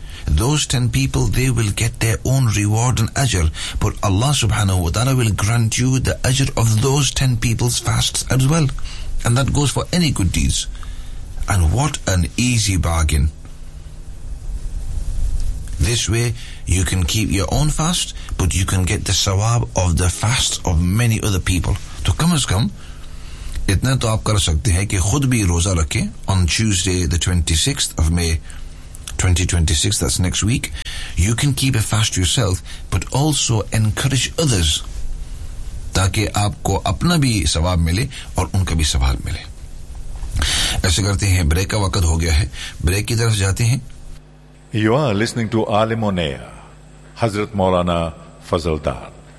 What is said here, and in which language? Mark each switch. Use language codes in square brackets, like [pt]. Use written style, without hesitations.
[en] Those 10 people, they will get their own reward and ajr, but Allah subhanahu wa ta'ala will grant you the ajr of those 10 people's fasts as well. And that goes for any good deeds. And what an easy bargain. This way, you can keep your own fast, but you can get the sawab of the fasts of many other people. To come as come, [ur] اتنا تو آپ کر سکتے ہیں کہ خود بھی روزہ رکھیں [en] on Tuesday the 26th of May 2026, that's next week. You can keep a fast yourself, but also encourage others. [ur] تاکہ آپ کو اپنا بھی ثواب ملے اور ان کا بھی ثواب ملے. ایسے کرتے ہیں, بریک کا وقت ہو گیا ہے, بریک کی طرف جاتے ہیں. [en] You are listening to Alam on air, Hazrat Maulana Fazal Dar.